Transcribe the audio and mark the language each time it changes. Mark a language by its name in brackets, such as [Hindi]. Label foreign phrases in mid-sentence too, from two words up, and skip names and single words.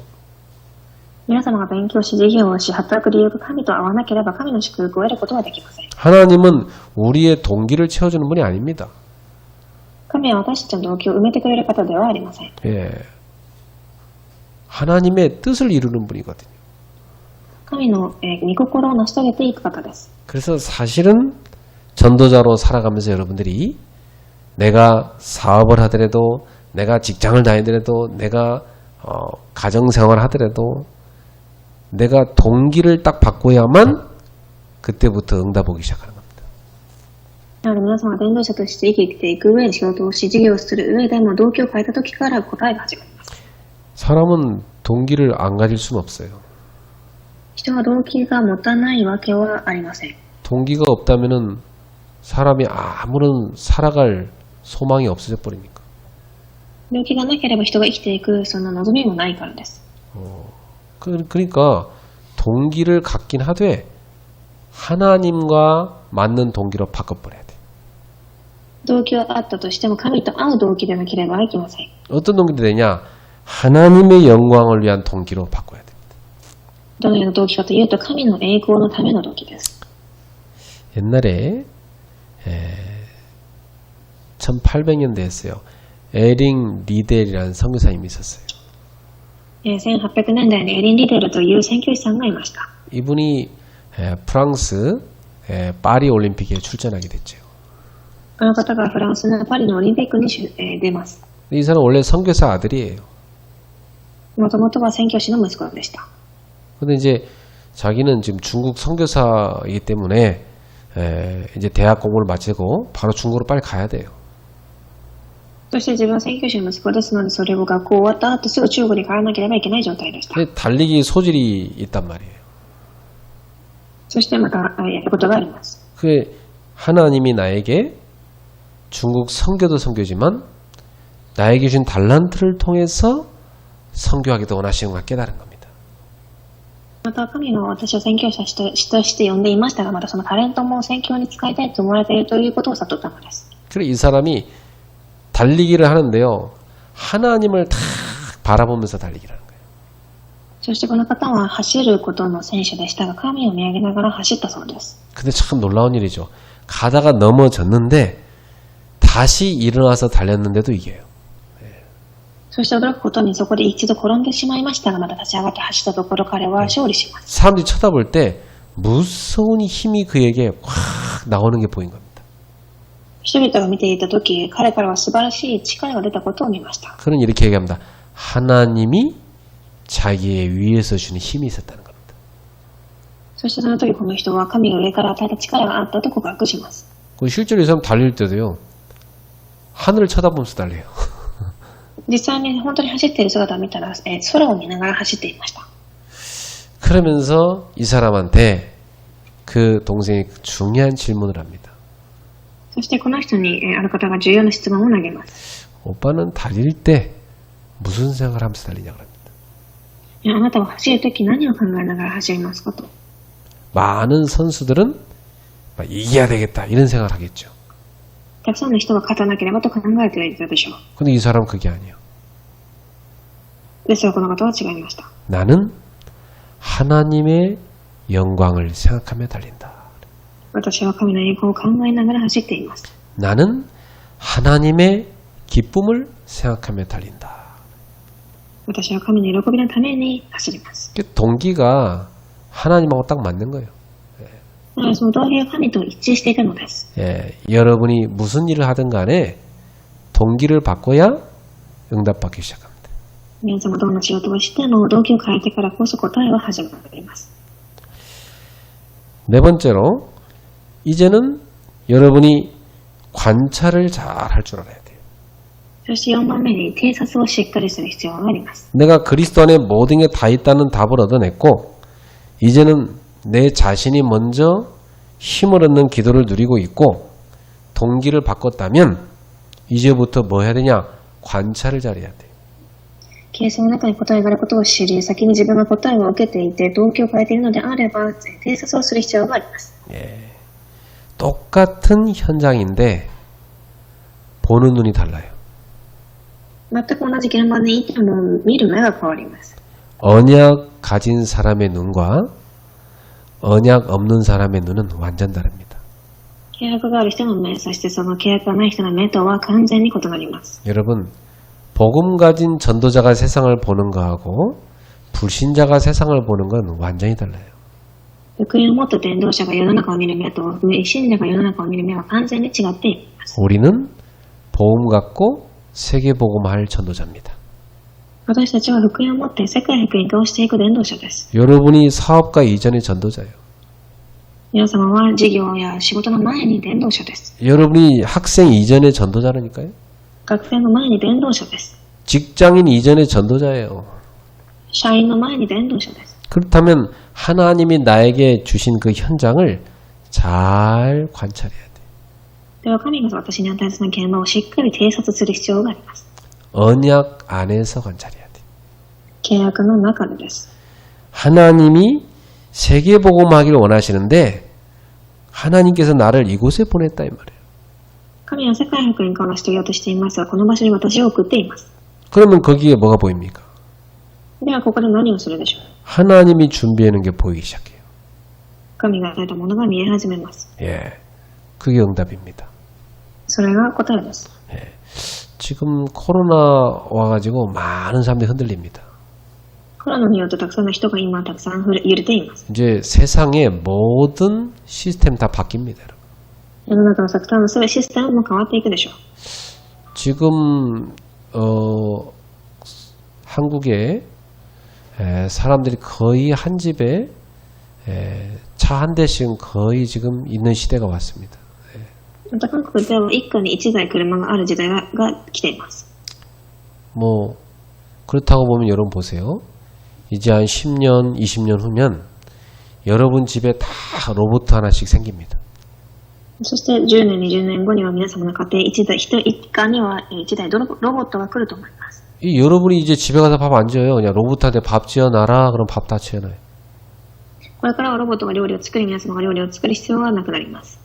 [Japanese] 皆様が勉強し、事業をし、働く理由が神と合わなければ神の祝福を得ることはできません。 [Korean] 하나님은 우리의 동기를 채워주는 분이 아닙니다. [Japanese] 神は私たちの動機を埋めてくれる方ではありません。 [Korean] 하나님의 뜻을 이루는 분이거든요. [Japanese] 神の、御心を成し遂げていく方です。 [Korean] 그래서 사실은 전도자로 살아가면서 여러분들이 내가 사업을 하더라도, 내가 직장을 다니더라도, 내가 가정생활을 하더라도 내가 동기를 딱 바꿔야만 그때부터 응답 오기 시작하는 겁니다. [Japanese] なので皆様が伝道者として生きていく上で、仕事をし、事業をする上でも動機を変えた時から答えが始まります。 [Korean] 사람은 동기를 안 가질 수는 없어요. [Japanese] 人は動機が持たないわけはありません。 [Korean] 동기가 없다면은 사람이 아무런 살아갈 소망이 없어져 버립니까? [Japanese] 動機がなければ人が生きていくその望みもないからです。 [Korean] 그러니까 동기를 갖긴 하되 하나님과 맞는 동기로 바꿔버려야 돼. [Japanese] 動機はあったとしても神と合う動機でなければいけません。 [Korean] 어떤 동기로 되냐? 하나님의 영광을 위한 동기로 바꿔야 돼. [Japanese] どのような動機かというと神の栄光のための動機です。 [Korean] 옛날에 1800년대였어요. 에링 리델이라는 선교사님이 있었어요. [Japanese] 1800 年代にエリン・リデルという宣教師さんがいました。 [Korean] 이분이 프랑스 파리 올림픽에 출전하게 됐죠. [Japanese] この方がフランスのパリのオリンピックに出ます。 [Korean] 이 사람은 원래 선교사 아들이에요. [Japanese] もともとは宣教師の息子でした。 [Korean] 근데 이제 자기는 지금 중국 선교사이기 때문에 이제 대학 공부를 마치고 바로 중국으로 빨리 가야 돼요. [Japanese] そして自分は宣教師の息子ですので、それを学校終わった後すぐ中国に帰らなければいけない状態でした。 [Korean] 근데 달리기 소질이 있단 말이에요. [Japanese] そしてまたやることがあります。 [Korean] 그 하나님이 나에게 중국 선교도 선교지만 나에게 준 달란트를 통해서 선교하기도 원하시는구나 깨달은 겁니다. [Japanese] また神が私を宣教師として呼んでいましたが、またそのタレントも宣教に使いたいと思われているということを悟ったのです。 [Korean] 그래서 이 사람이 달리기를 하는데요. 하나님을 탁 바라보면서 달리기를 하는 거예요. [Japanese] そしてこの方は走ることの選手でしたが、神を見上げながら走ったそうです。 [Korean] 근데 참 놀라운 일이죠. 가다가 넘어졌는데 다시 일어나서 달렸는데도 이겨요. [Japanese] そして驚くことにそこで一度転んでしまいましたが、また立ち上がって走ったところ彼は勝利します。 [Korean] 사람들이 쳐다볼 때 무서운 힘이 그에게 확 나오는 게 보인 겁니다. [Japanese] 人々が見ていたとき、彼からは素晴らしい力が出たことを見ました。 [Korean] 그는 이렇게 얘기합니다. 하나님이 자기의 위에서 주는 힘이 있었다는 겁니다. [Japanese] そしてその時この人は神が上から与えた力があったと告白します。 [Korean] 실제로 이 사람 달릴 때도요. 하늘을 쳐다보면서 달려요. [Japanese] 実際に本当に走っている姿を見たら、空を見ながら走っていました。 [Korean] 그러면서 이 사람한테 그 동생이 중요한 질문을 합니다. [Japanese] そしてこの人にある方が重要な質問を投げます。 [Korean] 오빠는 달릴 때 무슨 생각을 하면서 달리냐고 합니다. [Japanese] あなたは走るとき何を考えながら走りますかと。 [Korean] 많은 선수들은 이겨야 되겠다 이런 생각을 하겠죠. [Japanese] たくさんの人が勝たなければと考えていたでしょう。 [Korean] 근데 이 사람은 그게 아니에요. [Japanese] ですがこの方は違いました。 [Korean] 나는 하나님의 영광을 생각하며 달린다. [Japanese] 私は神の栄光を考えながら走っています。 [Korean] 나는 하나님의 기쁨을 생각하며 달린다. [Japanese] 私は神の喜びのために走ります。 [Korean] 동기가 하나님하고 딱 맞는 거예요. [Japanese] その動機が神と一致していたのです。 [Korean] 여러분이 무슨 일을 하든 간에 동기를 바꿔야 응답받기 시작합니다. [Japanese] 皆様どんな仕事をしても動機を変えてからこそ答えは始まります。 [Korean] 네 번째로 이제는 여러분이 관찰을 잘 할 줄 알아야 돼요. [Japanese] そして4番目に偵察をしっかりする必要があります。 [Korean] 내가 그리스도 안에 모든 게 다 있다는 답을 얻어냈고 이제는 내 자신이 먼저 힘을 얻는 기도를 누리고 있고 동기를 바꿨다면 이제부터 뭐 해야 되냐? 관찰을 잘해야 돼. [Japanese] 形成の中に答えがあることを知り、先に自分が答えを受けていて動機を変えているのであれば偵察をする必要があります。 [Korean] 똑같은 현장인데 보는 눈이 달라요. [Japanese] 全く同じ現場にいても見る目が変わります。 [Korean] 언약 가진 사람의 눈과 언약 없는 사람의 눈은 완전 다릅니다. [Japanese] 契約がある人の目、そしてその契約がない人の目とは完全に異なります。 [Korean] 여러분, 복음 가진 전도자가 세상을 보는 거하고 불신자가 세상을 보는 건 완전히 달라요. [Japanese] 福音を持った伝道者が世の中を見る目と信者が世の中を見る目は完全に違っています。 [Korean] 우리는 복음 갖고 세계 복음할 전도자입니다. [Japanese] 私たちは福音を持って世界福音化をしていく伝道者です。 [Korean] 여러분이 사업가 이전의 전도자예요. [Japanese] 皆様は事業や仕事の前に伝道者です。 [Korean] 여러분이 학생 이전의 전도자라니까요. [Japanese] 学生の前に伝道者です。 [Korean] 직장인 이전의 전도자예요. [Japanese] 社員の前に伝道者です。 [Korean] 그렇다면 하나님이 나에게 주신 그 현장을 잘 관찰해야 돼. [Japanese] では神が私に与えた現場をしっかり偵察する必要があります。 [Korean] 언약 안에서 관찰해야 돼. [Japanese] 契約の中でです。 [Korean] 하나님이 세계 복음하기를 원하시는데 하나님께서 나를 이곳에 보냈다 이 말이에요. [Japanese] 神は世界福音化を成し遂げようとしていますが、この場所に私を送っています。 [Korean] 그러면 거기에 뭐가 보입니까? [Japanese] ではここで何をするでしょう。 [Korean] 하나님이 준비해놓은 게 보이기 시작해요. [Japanese] 神が与えたものが見え始めます。 [Korean] 예, 그게 응답입니다. [Japanese] それが答えです。 [Korean] 예, 지금 코로나 와가지고 많은 사람들이 흔들립니다. [Japanese] コロナによってたくさんの人が今たくさん揺れています。 [Korean] 이제 세상의 모든 시스템 다 바뀝니다. 여러분. [Japanese] 世の中のたくさんの全てシステムも変わっていくでしょう。 [Korean] 지금 한국에 사람들이 거의 한 집에 차 한 대씩은 거의 지금 있는 시대가 왔습니다. [Japanese] また韓国では一家に一台車がある時代が来ています。 [Korean] 뭐 그렇다고 보면 여러분 보세요. 이제 한 10년, 20년 후면 여러분 집에 다 로봇 하나씩 생깁니다. [Japanese] そして10年、20年後には皆様の家庭一家には一台ロボットが来ると思います。 [Korean] 이 여러분이 이제 집에 가서 밥 안 지어요. 그냥 로봇한테 밥 지어놔라. 그럼 밥 다 지어놔요. [Japanese] これからはロボットが料理を作り、皆様が料理を作る必要はなくなります。